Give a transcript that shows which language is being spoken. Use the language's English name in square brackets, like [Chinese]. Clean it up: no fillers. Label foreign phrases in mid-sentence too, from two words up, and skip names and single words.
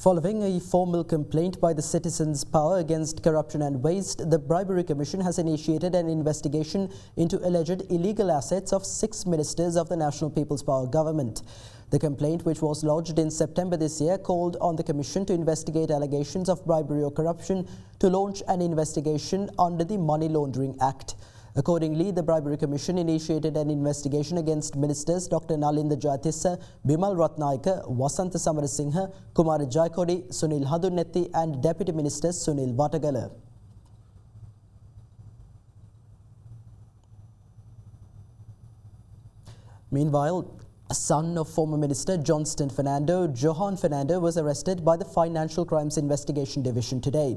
[English] Following a formal complaint by the Citizens Power against Corruption and Waste, the Bribery Commission has initiated an investigation into alleged illegal assets of 6 ministers of the National People's Power government. The complaint, which was lodged in September this year, called on the Commission to investigate allegations of bribery or corruption to launch an investigation under the Money Laundering Act. Accordingly, the Bribery Commission initiated an investigation against Ministers Dr. Nalinda Jayatissa, Bimal Ratnayaka, Wasantha Samarasinghe, Kumara Jayakodi, Sunil Hadunetti and Deputy Ministers Sunil Watagala. Meanwhile, a son of former Minister Johnston Fernando, Johan Fernando, was arrested by the Financial Crimes Investigation Division today.